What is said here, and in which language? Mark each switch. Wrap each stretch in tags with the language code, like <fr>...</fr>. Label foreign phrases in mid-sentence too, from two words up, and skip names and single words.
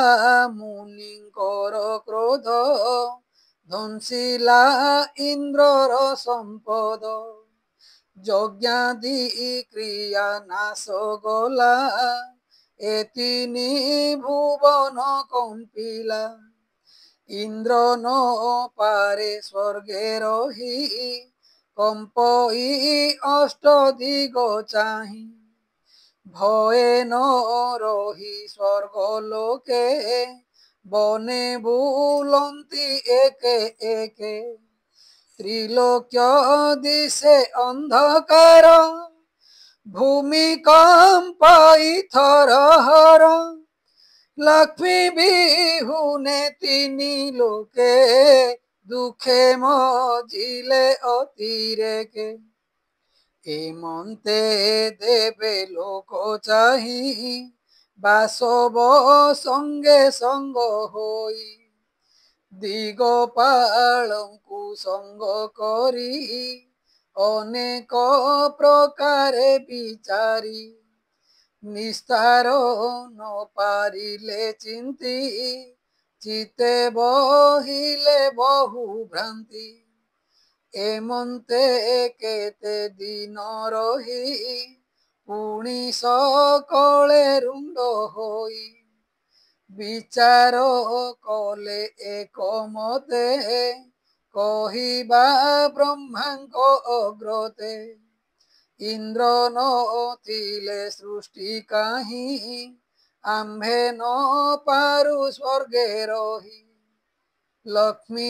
<or>ମୁନିଙ୍କର କ୍ରୋଧ ଧ୍ୱଂସିଲା ଇନ୍ଦ୍ରର ସମ୍ପଦ ଯଜ୍ଞାଦି କ୍ରିୟା ନାଶ ଗଲା ଏତିନି ଭୁବନ କମ୍ପିଲା ଇନ୍ଦ୍ର ନ ପାରେ ସ୍ୱର୍ଗେ ରହି କମ୍ପଇ ଅଷ୍ଟ ଦିଗ ଚାହି ଭୟେ ନ ରହି ସ୍ୱର୍ଗ ଲୋକେ ବନେ ବୁଲନ୍ତି ଏକେ ଏକେ ତ୍ରିଲୋକ୍ୟ ଦିଶେ ଅନ୍ଧକାର ଭୂମିକମ୍ପଇ ଥରହର ଲକ୍ଷ୍ମୀ ବିହୁନେ ତିନି ଲୋକେ ଦୁଖେ ମଜିଲେ ଅତିରେକେ ହେମନ୍ତେ ଦେବେ ଲୋକ ଚାହି ବାସବ ସଙ୍ଗେ ସଙ୍ଗ ହୋଇ ଦିଗପାଳଙ୍କୁ ସଙ୍ଗ କରି ଅନେକ ପ୍ରକାରେ ବିଚାରି ନିସ୍ତାର ନ ପାରିଲେ ଚିନ୍ତି ଚିତେ ବହିଲେ ବହୁ ଭ୍ରାନ୍ତି ଏମନ୍ତେ କେତେ ଦିନ ରହି ପୁଣି ସକଳେ ରୁଣ୍ଡ ହୋଇ ବିଚାର କଲେ ଏକ ମତେ କହିବା ବ୍ରହ୍ମାଙ୍କ ଅଗ୍ରତେ ଇନ୍ଦ୍ର ନଥିଲେ ସୃଷ୍ଟି କାହି ଆମ୍ଭେ ନ ପାରୁ ସ୍ୱର୍ଗେ ରହି ଲକ୍ଷ୍ମୀ</or>